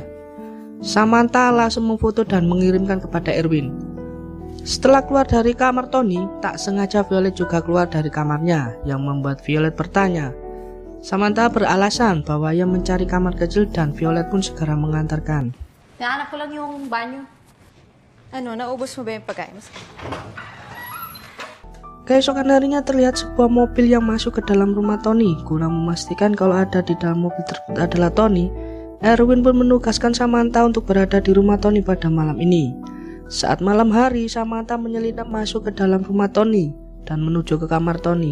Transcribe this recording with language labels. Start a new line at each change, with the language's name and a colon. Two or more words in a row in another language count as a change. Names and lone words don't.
Indonesian: Samantha langsung memfoto dan mengirimkan kepada Erwin. Setelah keluar dari kamar Tony, tak sengaja Violet juga keluar dari kamarnya, yang membuat Violet bertanya. Samantha beralasan bahwa ia mencari kamar kecil dan Violet pun segera mengantarkan.
Filipino: Naanak ko lang yung banyo. Ano, naubos mo ba yung pagkain mo?
Indonesian: Keesokan harinya terlihat sebuah mobil yang masuk ke dalam rumah Tony. Guna memastikan kalau ada di dalam mobil tersebut adalah Tony, Erwin pun menugaskan Samantha untuk berada di rumah Tony pada malam ini. Saat malam hari, Samantha menyelinap masuk ke dalam rumah Tony dan menuju ke kamar Tony.